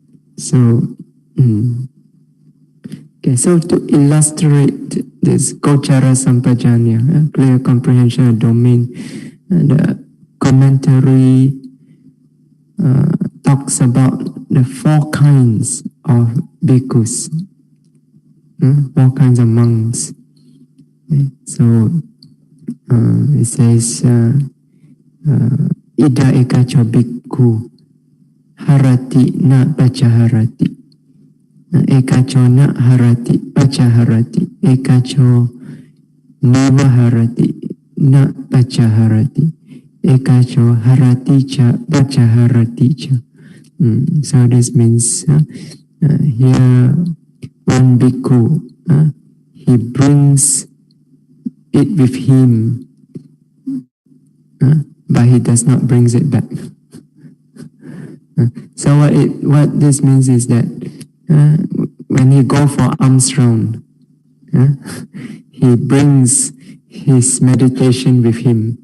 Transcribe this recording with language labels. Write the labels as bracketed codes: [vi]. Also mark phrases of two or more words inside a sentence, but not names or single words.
[en] So, okay, so to illustrate this [pi] Gochara Sampajanya, [en] clear comprehension of domain, the commentary talks about the 4 kinds of bhikkhus, 4 kinds of monks. Okay. So it says, [pi] Ida ekacho bhikkhu harati na pachaharati. Ekacho na harati pachaharati. Ekacho neva harati na pachaharati. Ekacho harati cha pachaharati cha. [en] So this means here one bhikkhu, he brings it with him, but he does not brings it back. So what this means is that when he go for alms round, he brings his meditation with him.